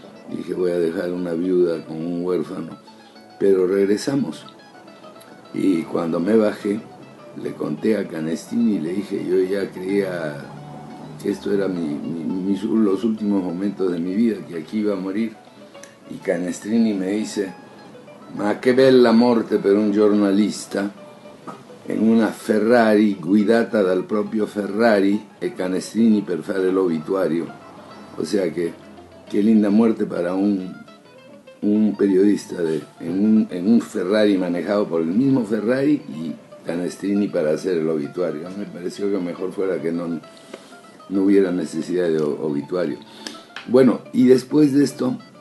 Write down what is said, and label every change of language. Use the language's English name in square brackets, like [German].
[Spanish] Dije, voy a dejar una viuda con un huérfano. Pero regresamos. Y cuando me bajé, le conté a Canestrini y le dije, yo ya creía que esto era los últimos momentos de mi vida, que aquí iba a morir. [Italian] Y Canestrini me dice, ma che bella morte per un giornalista, in una Ferrari guidata dal proprio Ferrari e Canestrini per fare l'obituario. [Spanish] O sea que, qué linda muerte para un periodista en un Ferrari manejado por el mismo Ferrari y Canestrini para hacer el obituario. Me pareció que mejor fuera que no hubiera necesidad de obituario. Bueno, y después de esto,